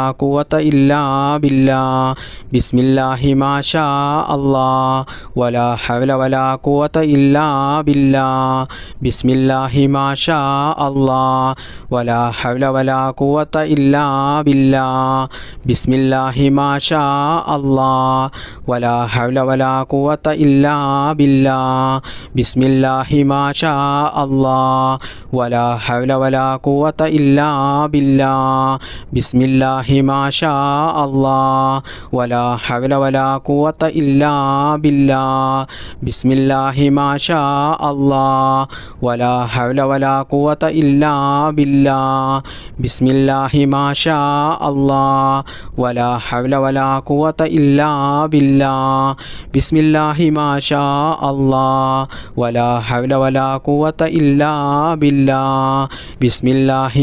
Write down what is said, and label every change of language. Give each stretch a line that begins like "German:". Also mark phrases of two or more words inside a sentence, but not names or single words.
Arabic: قوة إلا بالله بسم الله ما شاء الله ولا حول ولا قوة إلا بالله بسم الله ما شاء الله ولا حول ولا قوة إلا بالله بسم الله ما شاء الله ولا حول ولا قوة إلا بالله بسم الله ما شاء الله ولا حول ولا قوة إلا بالله بسم الله ما شاء الله ولا حول ولا قوة إلا بالله بسم الله ما شاء الله ولا حول ولا قوة إلا بالله بسم الله ما شاء الله ولا حول ولا قوة إلا بالله بسم الله ما شاء الله ولا حول ولا قوة إلا بالله بسم الله